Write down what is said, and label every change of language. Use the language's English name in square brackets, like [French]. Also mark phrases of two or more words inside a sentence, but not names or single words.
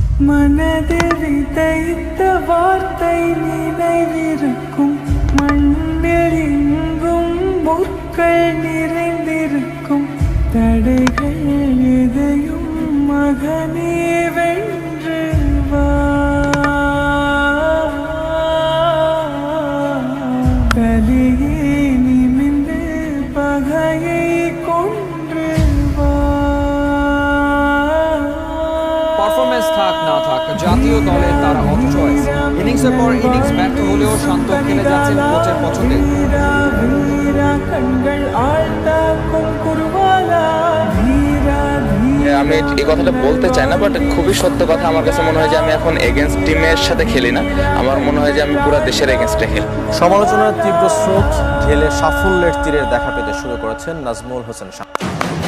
[Tamil] மனதில் விதைத்த வார்த்தை நினைவிருக்கும், மண்ணில் எங்கும் முற்கள் நிறைந்திருக்கும், தடைகள் எதையும் மகனே வென்று வா. கலியே நிமிந்து பகையை கொன்று வா. [Bangla] পারফরমেন্স থাক না থাক, জাতীয় দলে তারা অচয়েস। ইনিংসের পর ইনিংস ব্যর্থ হলেও শান্ত খেলে যাচ্ছেন কোচের পছন্দে। [Tamil] வீரா வீரா கண்கள் ஆழ்த்தாக்கும் குருவாலா, தீரா தீரா। [Bangla] আমি এই কথাটা বলতে চাই না, বাট খুবই সত্য কথা। আমার কাছে মনে হয় যে আমি এখন এগেনস্ট টিমের সাথে খেলি না, আমার মনে হয় যে আমি পুরো দেশের এগেনস্টে খেলি। সমালোচনার তীব্র স্রোত ঢেলে সাফল্যের তীরের দেখা পেতে শুরু করেছেন নাজমুল হোসেন শান্ত।